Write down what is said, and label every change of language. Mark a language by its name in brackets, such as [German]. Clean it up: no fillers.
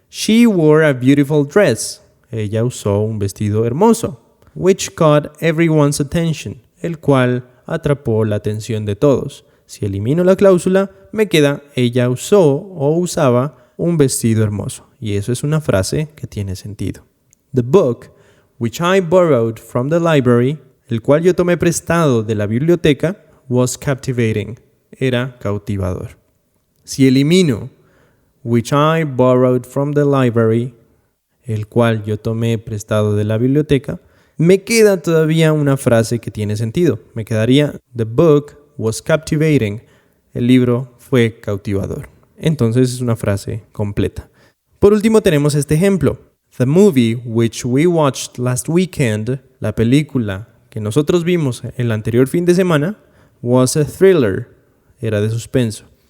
[English] She wore a beautiful dress, ella usó un vestido hermoso, which caught everyone's attention, [Spanish] el cual atrapó la atención de todos. Si elimino la cláusula, me queda ella usó o usaba un vestido hermoso. Y eso es una frase que tiene sentido. [English] The book, which I borrowed from the library, [Spanish] el cual yo tomé prestado de la biblioteca, [English] was captivating. [Spanish] Era cautivador. Si elimino [English] which I borrowed from the library, [Spanish] el cual yo tomé prestado de la biblioteca, me queda todavía una frase que tiene sentido. Me quedaría [English] the book was captivating. [Spanish] El libro fue cautivador. Entonces es una frase completa. Por último tenemos este ejemplo. [English] The movie which we watched last weekend, [Spanish] la película que nosotros vimos el anterior fin de semana, [English] was a thriller. [Spanish] Era de suspenso.